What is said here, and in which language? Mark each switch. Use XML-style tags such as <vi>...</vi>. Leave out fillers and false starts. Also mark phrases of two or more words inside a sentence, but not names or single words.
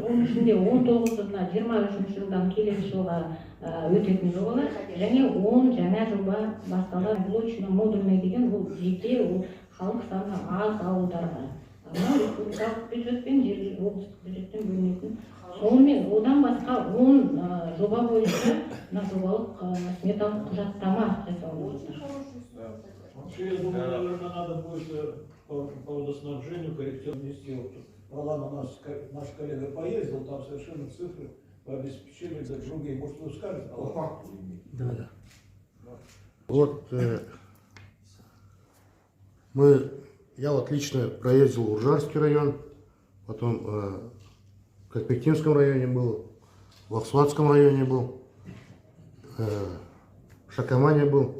<kk>Оның ішінде 19-ына 23 жылдан келесі жылға өтетін жобалар, және 10 жаңа жоба басталады.</kk> <ru>Блочный, модульный</ru> <kk>деген бұл жеке халық саны аз ауылдарға. Республикалық бюджет пен жергілікті облыстық бюджеттен бөлінетін. Сонымен одан басқа 10 жоба бойынша жобалық сметалық құжаттама жасалып отыр.</kk> <ru>Вообще, я думаю, наверное, надо будет по водоснабжению корректировать внести. Ролан, наш коллега поездил, там совершенно цифры по обеспечению за другие. Может, вы скажете по факту? Да. Вот я вот лично проездил в Ужарский район, потом в Копектинском районе был, в Аксватском районе был, в Шакамане был.</ru>